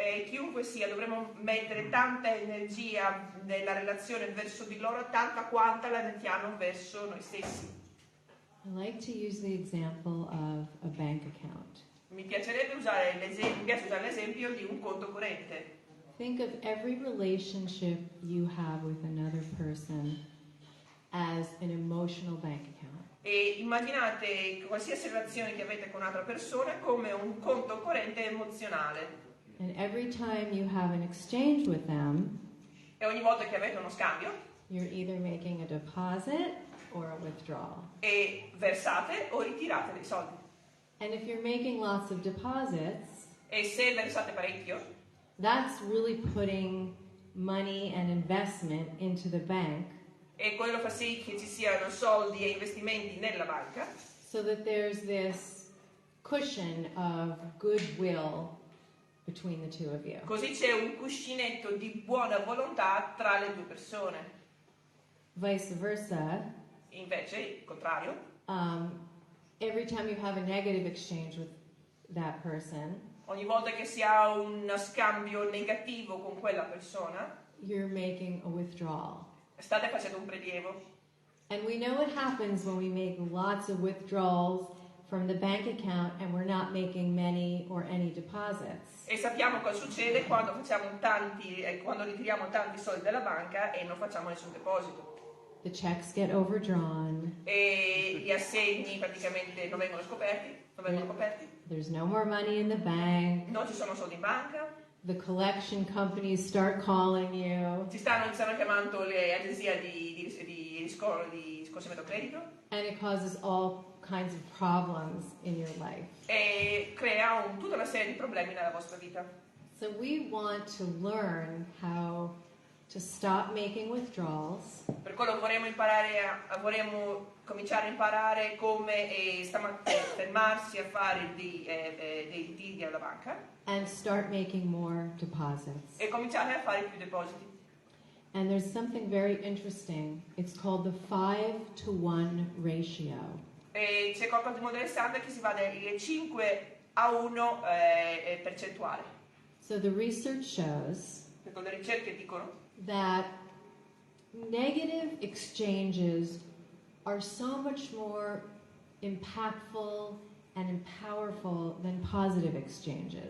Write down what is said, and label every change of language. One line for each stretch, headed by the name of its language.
Italian: Chiunque sia, dovremmo mettere tanta energia nella relazione verso di loro, tanta quanta la mettiamo verso noi stessi.
English: I like to use the example of a bank account.
Italian: Mi piacerebbe usare l'esempio di un conto corrente.
English: Think of every relationship you have with another person as an emotional bank account.
Italian: E immaginate qualsiasi relazione che avete con un'altra persona come un conto corrente emozionale.
English: And every time you have an exchange with them,
Italian: E ogni volta che avete uno scambio,
English: you're either making a deposit or a withdrawal.
Italian: e versate o ritirate dei soldi.
English: And if you're making lots of deposits,
Italian: E se versate parecchio,
English: that's really putting money and investment into the bank
Italian: e quello fa sì che ci siano soldi e investimenti nella banca,
English: so that there's this cushion of goodwill between the two of you.
Italian: così c'è un cuscinetto di buona volontà tra le due persone.
English: Vice versa,
Italian: Invece, il contrario,
English: every time you have a negative exchange with that person,
Italian: ogni volta che si ha un scambio negativo con quella persona,
English: you're making a withdrawal.
Italian: state facendo un prelievo.
English: And we know what happens when we make lots of withdrawals from the bank account and we're not making many or any deposits.
Italian: E sappiamo cosa succede quando quando ritiriamo tanti soldi dalla banca e non facciamo nessun deposito.
English: The checks get overdrawn.
Italian: E gli assegni praticamente non vengono coperti.
English: There's no more money in the bank.
Italian: Non ci sono soldi in banca.
English: The collection companies start calling you.
Italian: Ci stanno chiamando le agenzie di riscossimento credito.
English: And it causes all kinds of problems in your life.
Italian: E crea tutta una serie di problemi nella vostra vita.
English: So we want to learn how to stop making withdrawals.
Italian: Per quello vorremmo cominciare a imparare come fermarsi a fare dei ritiri alla banca
English: And start making more deposits.
Italian: e cominciare a fare più depositi.
English: And there's something very interesting. It's called the 5-to-1 ratio.
Italian: E c'è qualcosa di molto interessante che si va dalle 5-1 percentuale.
English: So the research shows
Italian: Perché le ricerche dicono
English: that negative exchanges are so much more impactful and powerful than positive exchanges.